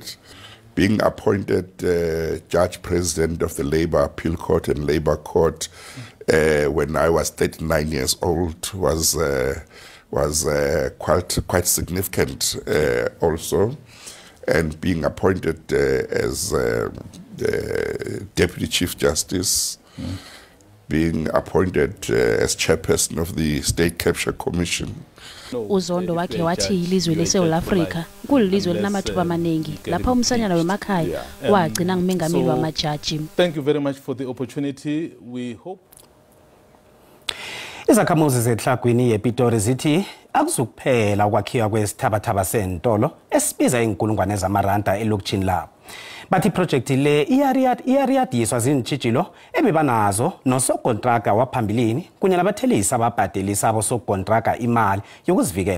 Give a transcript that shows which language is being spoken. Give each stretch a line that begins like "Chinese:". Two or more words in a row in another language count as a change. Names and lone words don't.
English: Being appointed Judge President of the Labour Appeal Court and Labour Court when I was 39 years old was quite significant also, and being appointed as Deputy Chief Justice, being appointed as Chairperson of the State Capture Commission.
Zulu: uZondo wakhe wathi ilizwe leSouth Africa kulilizwe linamathuba amaningi lapha umsanyana wemakhaya wagcina ngumengameli wamajaji.
English: Thank you very much for the opportunity. We hope
Zulu: Izakhamuzi zehlagwini yePitori zithi akuzukuphela ukwakhiwa kwesithabathaba sentolo esibiza inkulungwane zamaranda elokishini labo. Bathi project le iyariyadiswa zintshijilo ebebanazo nosokontraka waphambilini kunye nabathelisi ababhadelisa abosokontraka imali yokuzivikela.